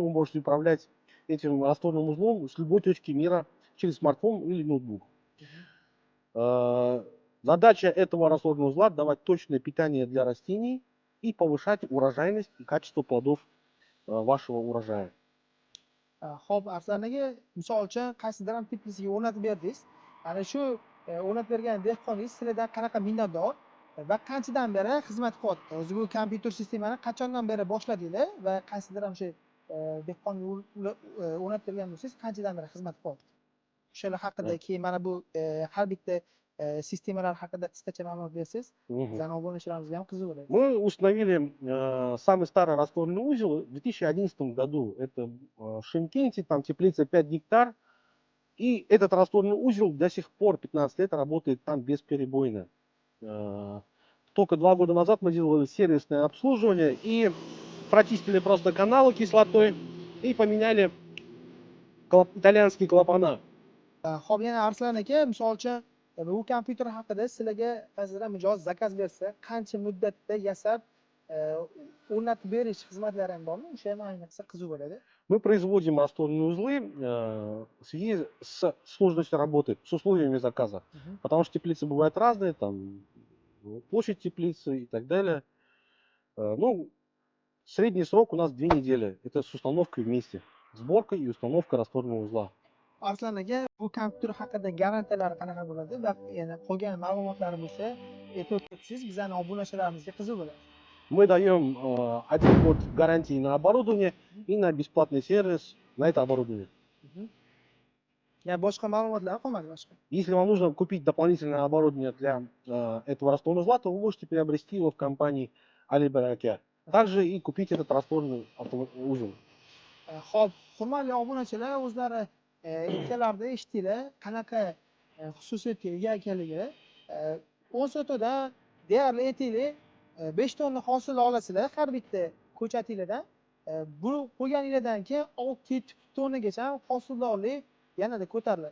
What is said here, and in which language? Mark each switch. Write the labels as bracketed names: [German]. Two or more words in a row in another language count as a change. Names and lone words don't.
[Russian] Вы можете управлять этим растворным узлом с любой точки мира через смартфон или ноутбук. Задача этого растворного узла — давать точное питание для растений и повышать урожайность и качество плодов вашего урожая. [Uzbek] Xo'p, Arslan aka, misol uchun qaysidir ham teplisiga o'rnatib berdingiz. Ana shu o'rnatib bergan dehqoningiz sizlardan qanaqa minnatdor va qanchadan beri xizmat qilyapti? O'zi bu kompyuter sistemani qachondan beri boshladinglar va qaysidir ham shu dehqonga o'rnatib bergan bo'lsangiz, qanchadan beri xizmat qilyapti? O'shalar haqida keyin mana bu har bitta sistemalar haqida qisqacha ma'lumot bersangiz, bizning obunachilarimizga ham qiziq bo'ladi. [Russian] Мы установили самый старый растворный узел в 2011 году. Это в Шымкенте, там теплица 5 гектар. И этот растворный узел до сих пор 15 лет работает там бесперебойно. Только 2 года назад мы делали сервисное обслуживание и прочистили просто каналы кислотой и поменяли итальянские клапана. [Uzbek] Xo'p, yana Arslan aka, misol uchun bu kompyuter haqida sizlarga qaysidir mijoz zakaz bersa, qancha muddatda yasab o'rnatib berish xizmatlari ham bormi? O'sha ham ayniqsa qiziq bo'ladi. [Russian] Мы производим растворные узлы в связи с сложностью работы, с условиями заказа. Потому что теплицы бывают разные, там площадь теплицы и так далее. Ну, средний срок у нас 2 недели. Это с установкой вместе. Сборка и установка растворного узла. [Uzbek] Arslan aka, bu kompyuter haqida garantiyalari qanaqa bo'ladi va yana qolgan ma'lumotlari bo'lsa, aytib o'tsangiz bizning obunachilarimizga qiziq bo'ladi. [Russian] Мы даем 1 год гарантии на оборудование и на бесплатный сервис на это оборудование. [Uzbek] Boshqa ma'lumotlar qolmadi boshqa. [Russian] Если вам нужно купить дополнительное оборудование для этого растворного узла, то вы можете приобрести его в компании Ali Baraka. Также и купить этот растворный узел. [Uzbek] Xo'p, hurmatli obunachilar, o'zlari aytganlarida eshitdinglar, qanaqa xususiyatga ega ekanligi. 10 sotoda deyarli aytaylik 5 tonna hosil olasizlar har bitta ko'chatinglardan. Bu qo'yganinglardan keyin 6-7 tonnagacha hosildorlik yanada ko'tariladi.